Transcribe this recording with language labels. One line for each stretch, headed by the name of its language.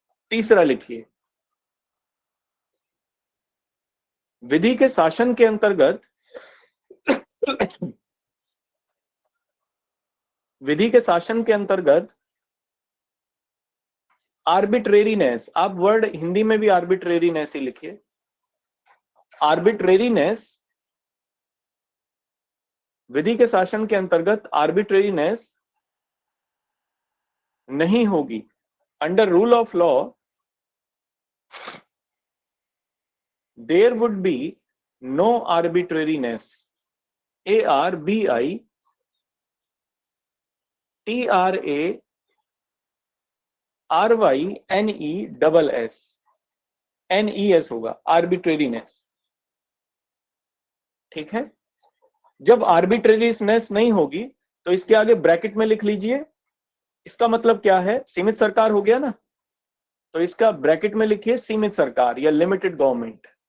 Hindi: तीसरा लिखिए, विधि के शासन के अंतर्गत विधि के शासन के अंतर्गत आर्बिट्रेरीनेस, आप वर्ड हिंदी में भी आर्बिट्रेरीनेस ही लिखिए। आर्बिट्रेरीनेस, विधि के शासन के अंतर्गत आर्बिट्रेरीनेस नहीं होगी।
English: Under rule of law there would be no arbitrariness. ARBITRARYNESS
Hindi: होगा
English: arbitrariness।
Hindi: ठीक है? जब arbitrariness नहीं होगी तो इसके आगे ब्रैकेट में लिख लीजिए, इसका मतलब क्या है? सीमित सरकार हो गया ना, तो इसका ब्रैकेट में लिखिए सीमित सरकार या लिमिटेड गवर्नमेंट।